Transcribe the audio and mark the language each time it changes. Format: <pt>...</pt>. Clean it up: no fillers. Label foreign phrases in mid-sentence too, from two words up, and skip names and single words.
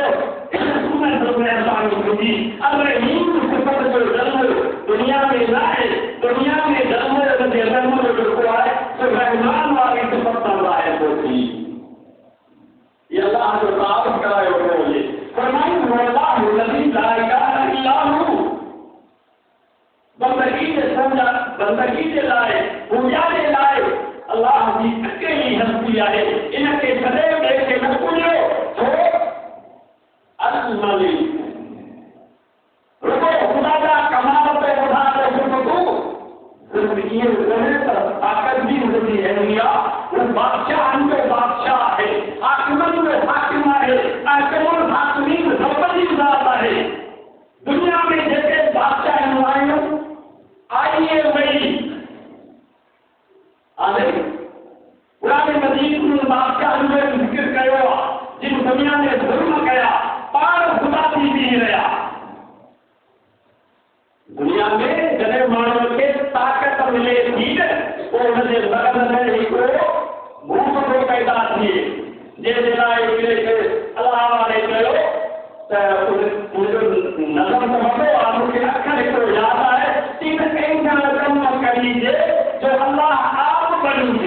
<sd>उन जो महिरबानी थींदी। अल-रहीम सिफ़त जो ज़रूरु दुनिया में न आहे, दुनिया में ज़रूरु उन जे रहम जो जेको आहे सो रहमान वारी सिफ़त सां ज़ाहिर थो थी। ये अल्लाह जो तारीफ़ करायो वियो हुजे। फरमाई</sd> <ar>والله الذي لا إله إلا هو,</ar> <sd>बंदगी जे समझा, बंदगी जे लाइ, पूॼा जे लाइ अल्लाह जी अकेली हस्ती आहे। इनखे कॾहिं ॿिए खे न पूॼियो, छो अल-मलिक रुगो ख़ुदा जा कमाल ते ॿुधा त सिफ़तूं सिर्फ़ इहे कोन्हे त ताक़त बि हुनजी अहिड़ी आहे, हू बादशाहनि जो बादशाह आहे, हाकिमनि जो हाकिम आहे,</sd> <ar>أحكم الحاكمين</ar> <sd>रब जी ज़ात आहे। दुनिया में जेके बादशाह आहिनि आइए वही आहे, पुराने मजीद में बादशाहनि जो ज़िक्र कयो आहे, जिन दुनिया में ज़ुल्म कया, पाण ख़ुदा थी बीह रहिया। दुनिया में जॾहिं माण्हूअ खे ताक़त मिले थी न, पोइ हुनजे बदन में हिकिड़ो भूत थो पैदा थिए, जंहिंजे लाइ हिकिड़े खे अलाह वारे चयो त मुंहिंजो नज़र त वॾो आहे, मूंखे अखर हिकिड़ो यादि आहे, इन कंहिं कम करीजे जो अलाह आप बणिजे।</sd>